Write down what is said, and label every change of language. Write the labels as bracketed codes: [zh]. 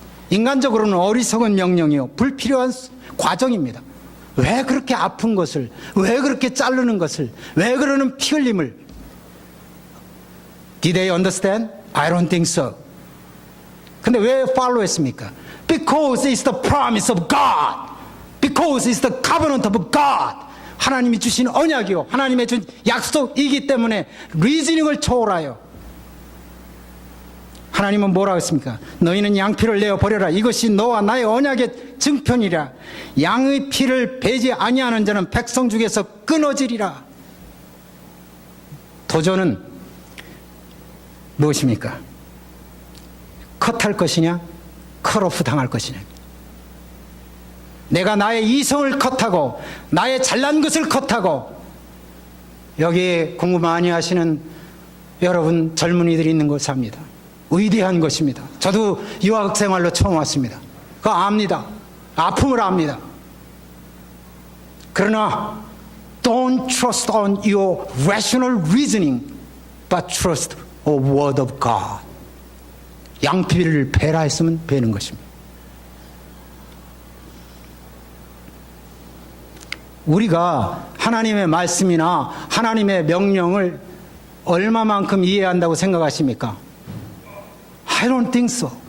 [ko] 인간적으로는 어리석은 명령이요 불필요한 과정입니다. 왜 그렇게 아픈 것을, 왜 그렇게 자르는 것을, 왜 그러는 피 흘림을? [en] Did they understand? I don't think so. [ko] 근데 왜 follow 했습니까? [en] Because it's the promise of God. Because it's the covenant of God. [ko] 하나님이 주신 언약이요 하나님의 준 약속이기 때문에 리즈닝을 초월하여 하나님은 뭐라고 했습니까? 너희는 양피를 내어 버려라. 이것이 너와 나의 언약의 증편이라. 양의 피를 배지 아니하는 자는 백성 중에서 끊어지리라. 도전은 무엇입니까? 컷할 것이냐 컷오프 당할 것이냐. 내가 나의 이성을 컷하고 나의 잘난 것을 컷하고, 여기에 공부 많이 하시는 여러분 젊은이들이 있는 곳을 압니다. 위대한 것입니다. 저도 유학 생활로 처음 왔습니다. 그거 압니다. 아픔을 압니다. 그러나 [en] don't trust on your rational reasoning but trust a word of God. [ko] 양피를 베라 했으면 베는 것입니다. 우리가 하나님의 말씀이나 하나님의 명령을 얼마만큼 이해한다고 생각하십니까? [en] I don't think so.